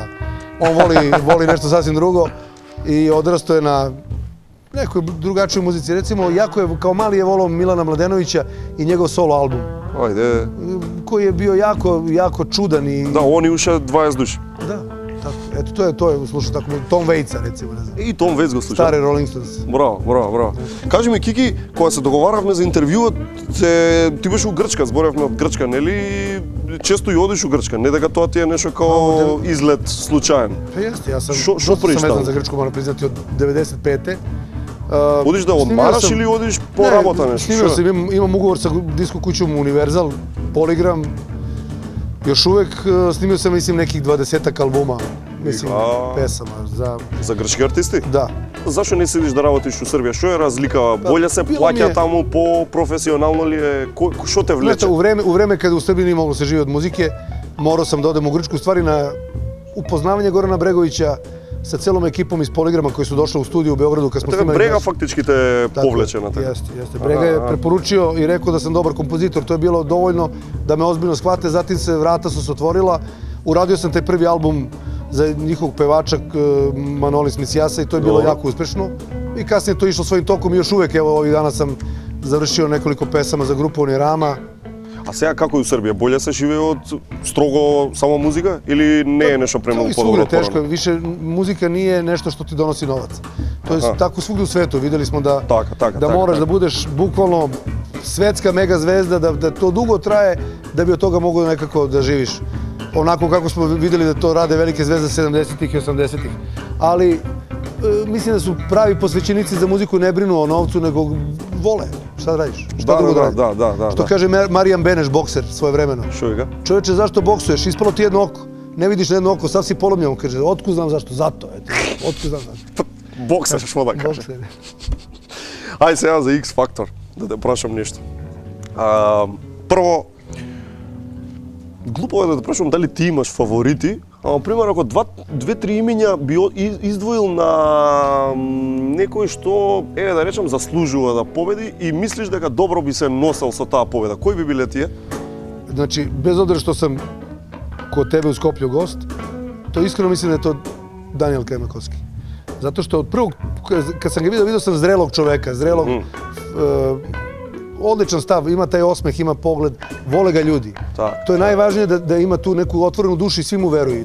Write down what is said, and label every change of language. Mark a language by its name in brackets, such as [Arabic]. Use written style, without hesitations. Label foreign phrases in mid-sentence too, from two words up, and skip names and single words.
[Serbian] On voli nešto sasvim drugo. I odrastao je na nekoj drugačijoj muzici. Recimo, kao mali je volao Milana Mladenovića i njegov solo album. Ajde. Koji je bio jako čudan i... Da, oni uše 20 duši. Da, tako. Eto, to je, slušao tako, Tom Waitsa, recimo, ne znam. [Macedonian] И Том Вејц го слушам. Стари Rolling Stones. Браво. Кажи ми, Кики, кога се договаравме за интервјуот, ти беше у Грчка, зборевме од Грчка, нели? Често и одиш у Грчка, не дека тоа ти е нешто као излет случаен. Па јесте, јас сам [Serbian] vezan за Грчку, морам признати, од 95-те. [Macedonian] Одиш да одмараш или одиш по работа нешто? [Serbian] Снимao sam, imam ugovor sa disko kućom Universal, Polygram. Još uvek snimio sam, mislim, nekih 20-ak albuma, mislim, pesama za... [Macedonian] За грчки артисти? [Serbian] Da. [Macedonian] зашо не седиш да работиш у Србија? Што е разлика? Боле се плаќа таму, по-професионално ли е? Што те влече? [Serbian] У време каде у Србија не могло се живе од музике, морao sam da odem u Grčku, stvari na upoznavanje Gorana Bregovića sa celom ekipom iz Poligrama koji su došli u studiju u Beogradu kad smo snimali. Brega faktički te povleče na tebe. Jeste. Brega je preporučio i rekao da sam dobar kompozitor, to je bilo dovoljno da me ozbiljno shvate, zatim se vrata su se otvorila. Uradio sam taj prvi album za njihovog pevača Manolis Misijasa i to je bilo jako uspešno. I kasnije to išlo svojim tokom i još uvek, evo ovih dana sam završio nekoliko pesama za grupu Onirama. [Macedonian] А сега како е у Србија? Боле се живее од строго само музика или не е нешто премногу подобро? [Serbian] Тешко, више музика nije nešto što ti donosi novac. To je tako svugdje u svetu, videli smo da moraš da budeš bukvalno svetska mega zvezda, da to dugo traje da bi od toga mogao nekako da živiš. Onako kako smo videli da to rade velike zvezde 70-ih i 80-ih. Ali mislim da su pravi posvećenici za muziku, ne brinu o novcu, nego vole. Šta da radiš? Šta drugo da radiš? Da. Što kaže Marijan Beneš, bokser, svoje vremeno. Što je ga? Čovječe, zašto boksuješ? Ispalo ti jedno oko. Ne vidiš na jedno oko, sav si polomljen. Kaže, otkud znam zašto? Zato. Otkud znam zašto? Bokser, što da kaže. Ajde [Macedonian] сега за X Factor, да те прашам нешто. Прво, глупо е да те прашам дали ти имаш фаворити, ама, пример, ако две-три имиња би издвоил на некој што, да речем, заслужува да победи и мислиш дека добро би се носел со таа победа, кој би биле тие? [Serbian] Значи, без обзира што сам кod tebe u Skoplju gost, to iskreno mislim da je to Danijel Kajmakovski. Zato što od prvog, kad sam ga vidio sam zrelog čoveka, odličan stav, ima taj osmeh, ima pogled, vole ga ljudi. To je najvažnije da ima tu neku otvorenu dušu i svi mu veruju.